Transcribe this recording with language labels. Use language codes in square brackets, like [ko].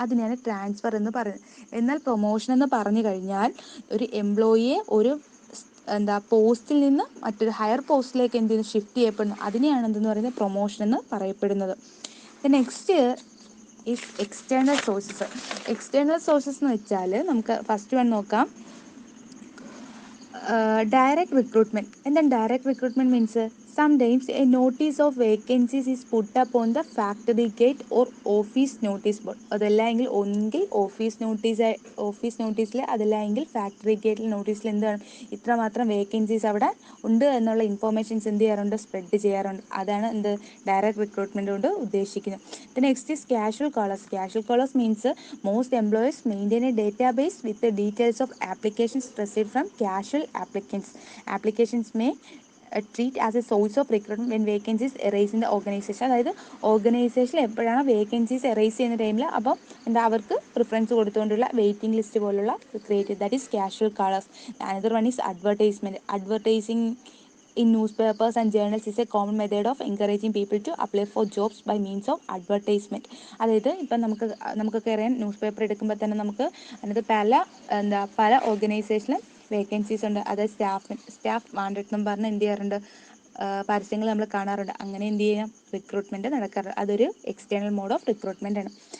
[ml] അതിനെയാണ് ട്രാൻസ്ഫർ എന്ന് പറയുന്നത്. എന്നാൽ പ്രൊമോഷൻ എന്ന് പറഞ്ഞു കഴിഞ്ഞാൽ ഒരു എംപ്ലോയിയെ ഒരു പോസ്റ്റിൽ നിന്ന് മറ്റൊരു ഹയർ പോസ്റ്റിലേക്ക് എന്തെങ്കിലും ഷിഫ്റ്റ് ചെയ്യപ്പെടുന്നു, അതിനെയാണ് എന്തെന്ന് പറയുന്നത്, പ്രൊമോഷൻ എന്ന് പറയപ്പെടുന്നത്. [en] Next is external sources. [ml] External sources എന്ന് വെച്ചാൽ നമുക്ക് ഫസ്റ്റ് വൺ നോക്കാം. Direct recruitment. [en] എന്താണ് direct recruitment means sometimes a notice of vacancies is put up on the factory gate or office notice board. [ml] അതല്ലെങ്കിൽ ഒന്നെങ്കിൽ ഓഫീസ് നോട്ടീസിൽ അതല്ലെങ്കിൽ ഫാക്ടറി ഗേറ്റിൽ നോട്ടീസിൽ എന്താണ് ഇത്രമാത്രം വേക്കൻസീസ് അവിടെ ഉണ്ട് എന്നുള്ള ഇൻഫോർമേഷൻസ് എന്ത് ചെയ്യാറുണ്ട്, സ്പ്രെഡ് ചെയ്യാറുണ്ട്. അതാണ് എന്ത് ഡയറക്റ്റ് റിക്രൂട്ട്മെന്റ് കൊണ്ട് ഉദ്ദേശിക്കുന്നത്. [en] The next is casual callers. Casual callers means most employers maintain a database with the details of applications received from casual applicants. Applications may treat as a source of recruitment when vacancies arise in the organization. [ml] അതായത് ഓർഗനൈസേഷനിൽ എപ്പോഴാണ് vacancies arise ചെയ്യുന്ന ടൈമിൽ അപ്പം അവർക്ക് preference കൊടുത്തുകൊണ്ടുള്ള waiting list പോലുള്ള create, [en] That is casual callers. Another one is advertisement. Advertising in newspapers and journals is a common method of encouraging people to apply for jobs by means of advertisement. [ml] അതായത് ഇപ്പം നമുക്കൊക്കെ അറിയാം, news paper എടുക്കുമ്പോൾ തന്നെ നമുക്ക് അതിനകത്ത് പല ഓർഗനൈസേഷനിലും vacancies ഉണ്ട്. അതായത് സ്റ്റാഫ് വാണ്ടഡ് എന്നും പറഞ്ഞ് എന്ത് ചെയ്യാറുണ്ട്, പരസ്യങ്ങൾ നമ്മൾ കാണാറുണ്ട്. അങ്ങനെ എന്ത് ചെയ്യാം, റിക്രൂട്ട്മെന്റ് നടക്കാറുണ്ട്. അതൊരു [en] external mode of recruitment [ml] ആണ്.